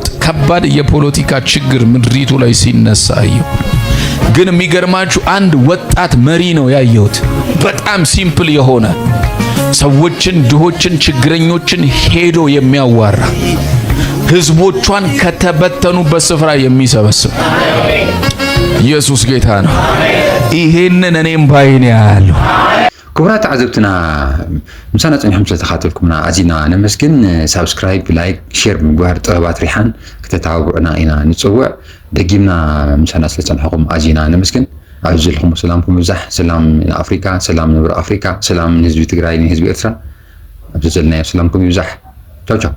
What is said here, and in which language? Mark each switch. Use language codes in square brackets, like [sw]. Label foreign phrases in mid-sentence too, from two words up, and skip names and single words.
[am] ከባድ የፖለቲካ ችግር ምድሪቱ ላይ ሲነሳ አየሁ። ግን የሚገርማችሁ አንድ ወጣት መሪ ነው ያየሁት። በጣም ሲምፕል የሆነ ሰዎችን፣ ድሆችን፣ ችግረኞችን ሄዶ የሚያዋራ ህዝቦቿን ከተበተኑበት ስፍራ የሚሰበስብ ኢየሱስ ጌታ ነው። ይሄንን እኔም ባይኔ ያያለሁ። [ti] ክቡራት ተዓዘብትና ምሳና ጸኒሖም ስለተኻተልኩምና አዚና ነመስግን። [en] subscribe, like, share [ti] ምግባር ጥበባት ሪሓን ከተተባብዑና ኢና ንጽውዕ። ደጊምና ምሳና ስለጸንሐኩም አዚና ነመስግን። ኣብዚ ዘለኹም ሰላምኩም ይብዛሕ። ሰላም ንኣፍሪካ፣ ሰላም ንብሪ ኣፍሪካ፣ ሰላም ንህዝቢ ትግራይ፣ ንህዝቢ ኤርትራ። ኣብዚ ዘለናዮ ሰላምኩም ይብዛሕ። [it] ciao ciao።